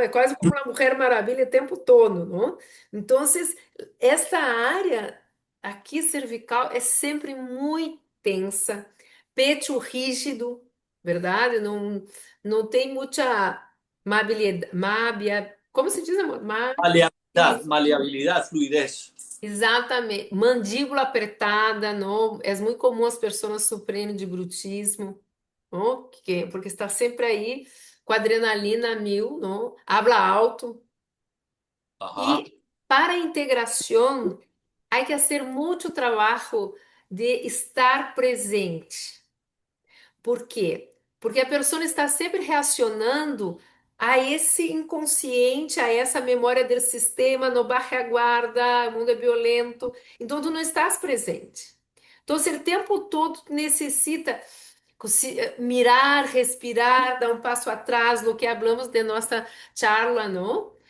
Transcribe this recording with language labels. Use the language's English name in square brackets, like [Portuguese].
[Portuguese] É quase como uma Mulher Maravilha o tempo todo, não? Então, esta área aqui cervical é sempre muito tensa, peito rígido, verdade? Não tem muita mabilidade, como se diz, amor? [Spanish] Maleabilidad, maleabilidad, fluidez. [Portuguese] Exatamente. Mandíbula apertada, não? É muito comum as pessoas sofrerem de brutismo, não? Porque está sempre aí com adrenalina a mil, não? [Spanish] Habla alto, Ajá. Y para integración hay que hacer mucho trabajo de estar presente. [Portuguese] Por quê? Porque a pessoa está sempre reacionando a esse inconsciente, a essa memória do sistema, no baixa a guarda, o mundo é violento. Então, tu não estás presente. Então, o tempo todo tu necessita mirar, respirar, dar um passo atrás, no que hablamos de nossa charla, não?